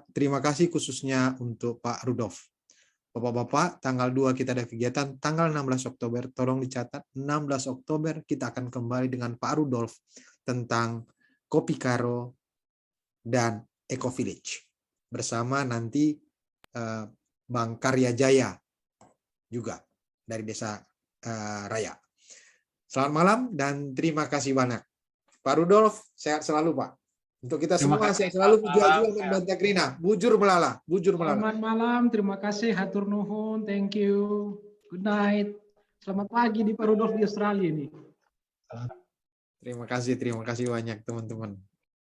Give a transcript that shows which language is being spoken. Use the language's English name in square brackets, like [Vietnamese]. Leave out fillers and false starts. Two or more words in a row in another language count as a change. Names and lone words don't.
[Indonesian] Terima kasih khususnya untuk Pak Rudolf. Bapak-bapak, tanggal 2 kita ada kegiatan, tanggal 16 Oktober, tolong dicatat, 16 Oktober kita akan kembali dengan Pak Rudolf tentang Kopi Karo dan Eco Village. Bersama nanti Bang Karya Jaya juga dari Desa Raya. Selamat malam dan terima kasih banyak. Pak Rudolf, sehat selalu Pak. Untuk kita semua sehat selalu, jual-jual membantah Krina. [Batak Karo] Bujur melala, bujur melala. [Indonesian] Selamat malam, terima kasih, [Sundanese] hatur nuhun, [English] thank you, good night. [Indonesian] Selamat pagi di Pak Rudolf di Australia ini. Terima kasih banyak teman-teman.